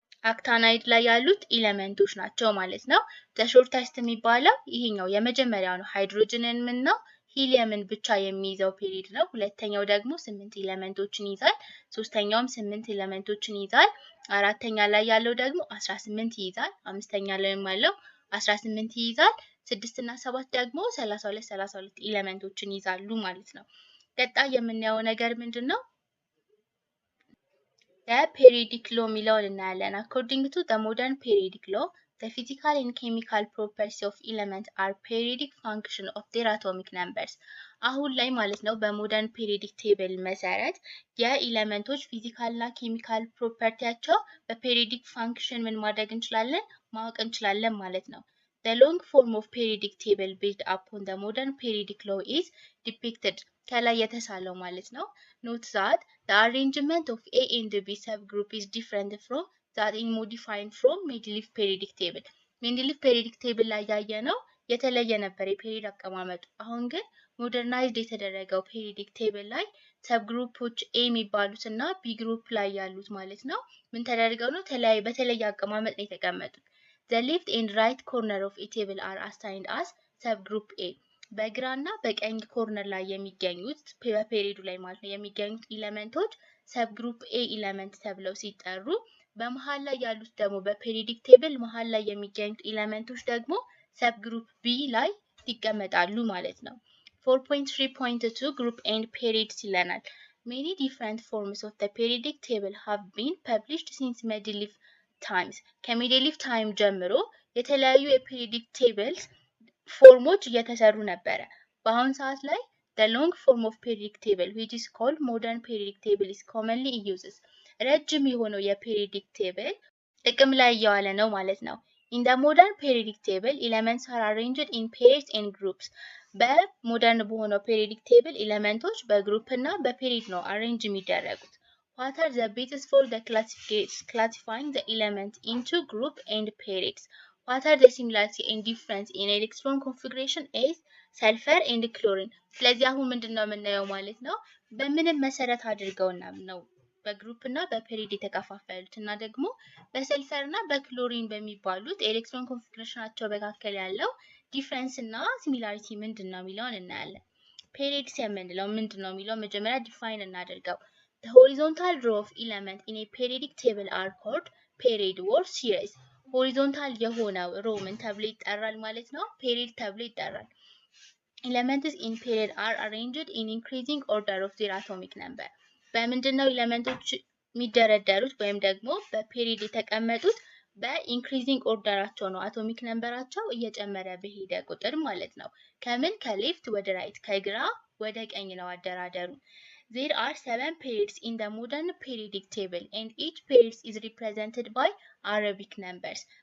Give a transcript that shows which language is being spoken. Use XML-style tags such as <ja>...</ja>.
<am>አክታናይድ ላይ ያሉት ኤሌመንቶች ናቸው ማለት ነው። ሾርተስት የሚባለው ይሄኛው የመጀመሪያው ነው። ሃይድሮጅንን ምን ነው ሂሊየምን ብቻ የሚይዘው ፔሪድ ነው። ሁለተኛው ደግሞ 8 ኤሌመንቶችን ይይዛል። ሶስተኛውም 8 ኤሌመንቶችን ይይዛል። አራተኛ ላይ ያለው ደግሞ 18 ይይዛል። አምስተኛ ላይ ያለው 18 ይይዛል። 6 እና 7 ደግሞ 32 ኤሌመንቶችን ይይዛሉ ማለት ነው። ቀጣይ የምናየው ነገር ምንድነው? የፔሪዮዲክ ሎ የሚለውን እናያለን።</am> <en>According to the modern periodic law, the physical and chemical properties of elements are periodic function of their atomic numbers.</en> <am>አሁን ላይ ማለት ነው በሞደርን ፔሪዮዲክ ቴብል መሰረት የኤሌመንቶች ፊዚካል እና ኬሚካል ፕሮፐርቲያቸው በፔሪዮዲክ ፋንክሽን ምን ማድረግ እንችላለን? ማወቅ እንችላለን ማለት ነው።</am> <en>The long form of periodic table based upon the modern periodic law is depicted.</en> <am>ከላይ የተሳለው ማለት ነው።</am> <en>Note that the arrangement of A and B subgroup is different from that in modified from Mendeleev periodic table.</en> <am>Mendeleev periodic table ላይ ያየነው የተለየ ነበር የፔሪድ አቀማመጡ። አሁን ግን ሞደርናይዝድ የተደረገው ፔሪዮዲክ ቴብል ላይ ሰብ ግሩፖች ኤ የሚባሉት እና ቢ ግሩፕ ላይ ያሉት ማለት ነው ምን ተደርገው ነው በተለየ አቀማመጥ ነው የተቀመጡት።</am> <en>The left and right corner of a table are assigned as subgroup A.</en> <am>በግራና በቀኝ ኮርነር ላይ የሚገኙት በፔሪዱ ላይ ማለት ነው የሚገኙት ኤሌመንቶች ሰብግሩፕ ኤ ኤሌመንት ተብለው ሲጠሩ፣ በመሃል ላይ ያሉት ደግሞ በፔሪዮዲክ ቴብል መሃል ላይ የሚገኙት ኤሌመንቶች ደግሞ ሰብግሩፕ ቢ ላይ ይቀመጣሉ ማለት ነው። 4.3.2 group and periods ይለናል።</am> <en>Many different forms of the periodic table have been published since Mendeleev times.</en> <am>ከሜንዴሊቭ ታይም ጀምሮ የተለያዩ የፔሪዮዲክ ቴብልስ ፎርሞች እየተሰሩ ነበረ። በአሁን ሰዓት ላይ</am> <en>the long form of periodic table which is called modern periodic table is commonly used.</en> <am>ረጅም የሆነው የፔሪዮዲክ ቴብል ጥቅም ላይ እየዋለ ነው ማለት ነው።</am> <en>In the modern periodic table elements are arranged in pairs and groups.</en> <am>በሞደርን በሆነው ፔሪዮዲክ ቴብል ኤሌመንቶች በግሩፕ እና በፔሪድ ነው አሬንጅ የሚደረጉት።</am> <en>What are the bases for the classifying the element into group and periods? What are the similarity and difference in electron configuration as sulfur and chlorine?</en> <am>ስለዚህ አሁን ምንድነው የምናየው ማለት ነው በምንም መሰረት አድርገውና ነው በግሩፕ እና በፔሪድ የተከፋፈሉት እና ደግሞ በሰልፈር እና በክሎሪን በሚባሉት ኤሌክትሮን ኮንፊግሬሽናቸው መካከል ያለው ዲፍረንስ እና ሲሚላሪቲ ምንድነው የሚለውን እናያለን። ፔሪድስ የምንለው ምንድነው የሚለው መጀመሪያ ዲፋይን እናደርገው።</am> <en>The horizontal row of elements in a periodic table are called period or series.</en> <am>Horizontal የሆነው row ምን ተብሎ ይጠራል ማለት ነው?</am> <en>period</en> <am>ተብሎ ይጠራል።</am> <en>Elements in period are arranged in increasing order of their atomic number.</en> <am>በምንድነው ኤሌመንቶች የሚደረደሩት ወይም ደግሞ በፔሪድ የተቀመጡት በኢንክሪዚንግ ኦርደራቸው ነው። አቶሚክ ነምበራቸው እየጨመረ በሄደ ቁጥር ማለት ነው። ከምን ከሌፍት ወደ ራይት ከግራ ወደ ቀኝ ነው አደራደሩ።</am> <en>There are 7 periods in the modern periodic table and each period is represented by Arabic numbers.</en>